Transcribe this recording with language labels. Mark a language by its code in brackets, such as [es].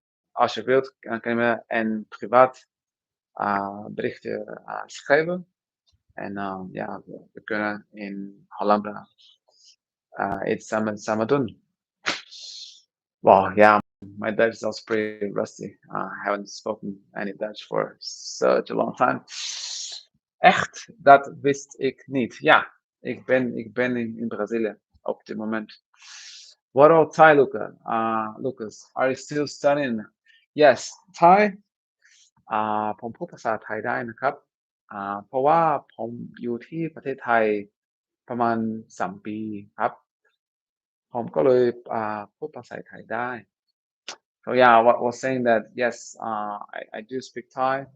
[nl] Als je wilt, kan je me een privaat berichtje schrijven. En ja, we kunnen in Holambra iets samen doen. [en] Wow, yeah, my Dutch is also pretty rusty. I haven't spoken any Dutch for such a long time. [nl] Echt, dat wist ik niet. Ja, ik ben in Brazilië op dit moment. [en] What about Thai, Luca? Lucas, are you still studying? Yes, Thai [th] ผมพูดภาษาไทยได้นะครับเพราะว่าผมอยู่ที่ประเทศไทยประมาณ3 ปีครับผมก็เลยพูดภาษาไทยได้ [en] So yeah, I was saying that yes, I do speak Thai.